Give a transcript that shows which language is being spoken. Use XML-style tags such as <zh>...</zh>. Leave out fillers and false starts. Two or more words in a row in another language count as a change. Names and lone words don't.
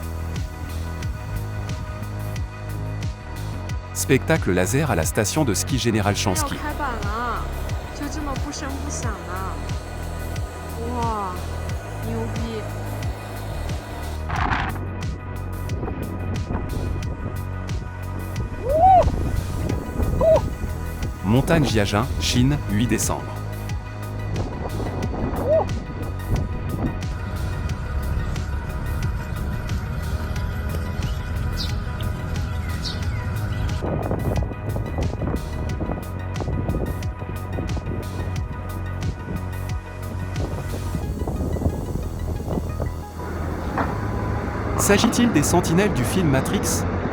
<fr>Spectacle laser à la station de ski Général Chansky.</fr> <zh>开板了，就这么不声不响的，哇，牛逼！</zh> <fr>Montagne Jiajing, Chine, 8 décembre. S'agit-il des sentinelles du film Matrix ?</fr>